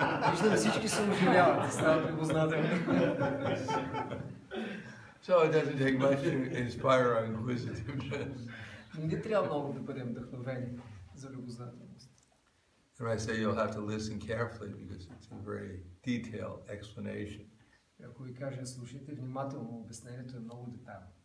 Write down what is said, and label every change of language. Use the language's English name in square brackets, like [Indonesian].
[Bulgarian] Виждам, всички се оживяват и стават любознателни. [English] So it doesn't take much to inspire our inquisitiveness. [Bulgarian] Не трябва много да бъдем вдъхновени за любознателност. [English] And I say you'll have to listen carefully because it's a very detailed explanation. [Bulgarian] Ако ви кажа, слушайте внимателно, обяснението е много детайлно.